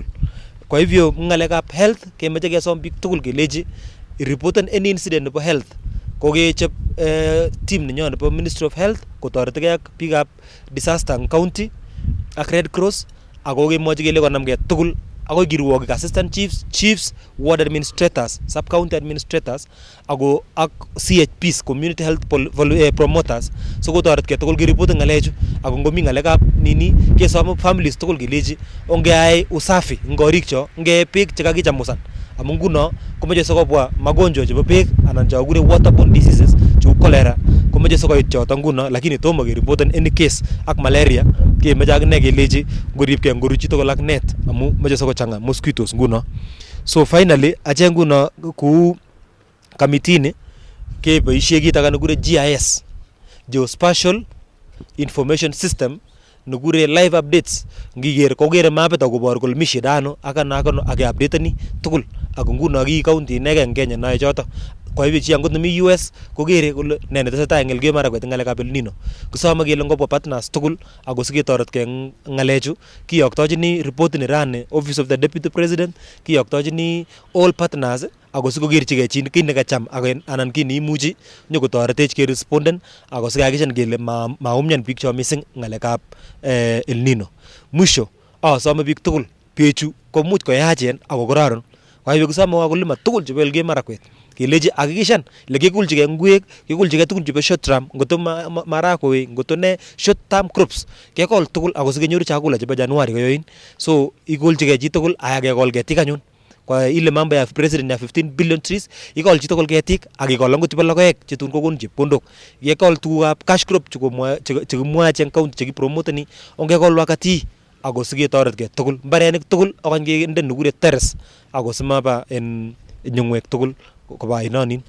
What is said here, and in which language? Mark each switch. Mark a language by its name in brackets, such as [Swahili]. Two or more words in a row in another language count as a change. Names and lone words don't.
[Swahili] Kwa hivyo [Kalenjin] ngalekab health kemoche kesom biik tugul kelechi reporten [English] any incident [Kalenjin] nebo health kokechop team nenyo nebo Ministry of Health kotoretigei ak biikab disaster eng county ak Red Cross ako kemwochi kele konamgei tugul akoi kirwokik, [English] assistant chiefs, ward administrators, sub county administrators ako ak [Kalenjin] CHPs, [English] community health promoters [Kalenjin] so kotoretkei tugul keripoten ngalechu ako ngomi ngalekab kesom families tugul kelechi ongeyai usafi eng korikcho ngee beek chekakichamusan amu nguno komeche sikobwa magonjwa chebo beek anan cho kikure [English] waterborne diseases [Kalenjin] cheu cholera komeche sikoit choto nguno lakini tomo keripoten [English] any case [Kalenjin] ak malaria kemeche akine kelechi ngoripkei ngoruchi tugul ak net amu meche sikochanga mosquitoes nguno. [English] So finally [Kalenjin] ache nguno kou committee ni keboisie kit age nekure GIS, Geospatial Information System nekure [English] live updates [Kalenjin] ngiker kokere mapit akobor kole mi shida ano akano ake-updateni tugul ako nguno ki county inegei eng Kenya nae choto. [Swahili] Kwa hivyo [Kalenjin] chi angot nemi US kokere kole ne netesetai eng Elgeyo Marakwet eng ngalekab El-Nino kisome kele ngobwa partners tugul ako siketoretkei eng ngalechu kiyoktochini reportini rani Office of the Deputy President, kiyoktochini [English] all partners [Kalenjin] ako sikokerchigei chi kiy nekacham anan kiy neimuchi nyokotoretech keresponden ako sikakishan kele maumian biik cho missing ngalekab El-Nino. Mwisho asome biik tugul bechu komuch koyachen ako kororon. [Swahili] Kwa hivyo [Kalenjin] kisome wakulima tugul chebo Elgeyo Marakwet kelechi hakikishan ile kekulchigei ngwek, kekulchigei tugul chebo [English] short term, [Kalenjin] ngoto marakwe, ngoto ne [English] short term crops [Kalenjin] kekol tugul ako sikenyoru chakula chebo Januari koyoin. So ikulchigei chi tugul aya kekol ketik anyun [Swahili] kwa ile mambo ya president ya [Kalenjin] 15 billion trees ikol chito kol ketik ak ikol angot chebo logoek chetun kokon chepkondok yekol tugukab [English] cash crop [Kalenjin] chekimwae eng county chekipromoteni ongekol wakati ako siketoretkei tugul mbarenik tugul akony kende nekure terrace ako simaba en nyungwek tugul koba ainonin.